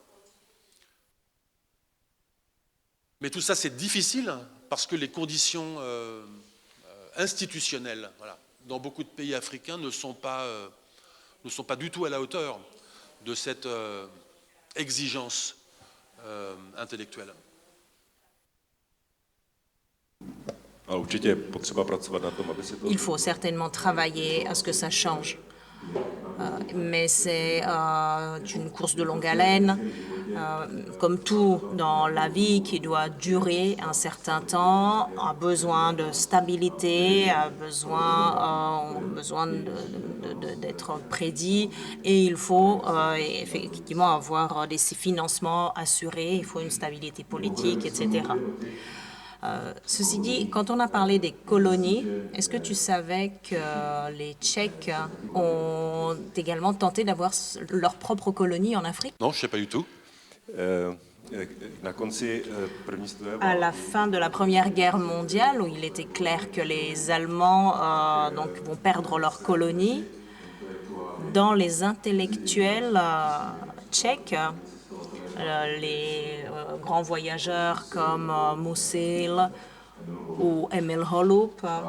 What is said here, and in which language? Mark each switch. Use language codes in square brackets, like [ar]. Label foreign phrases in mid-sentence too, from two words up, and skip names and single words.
[fr] Mais tout ça, c'est difficile parce que les conditions institutionnelles, voilà, dans beaucoup de pays africains ne sont pas du tout à la hauteur de cette exigence intellectuelle. [cs] A určitě je potřeba pracovat na tom, aby se to... [fr] Il faut certainement travailler à ce que ça change. Mais c'est une course de longue haleine, comme tout dans la vie qui doit durer un certain temps, a besoin de stabilité, a besoin d'être prédit, et il faut effectivement avoir des financements assurés, il faut une stabilité politique, etc. Ceci dit, quand on a parlé des colonies, est-ce que tu savais que les Tchèques ont également tenté d'avoir leur propre colonie en Afrique? Non, je ne sais pas du tout. [cs] Na konci první světové [fr] À la fin de la Première Guerre mondiale, où il était clair que les Allemands vont perdre leur colonie, dans les intellectuels tchèques, les grands voyageurs comme Musil ou Emil Holub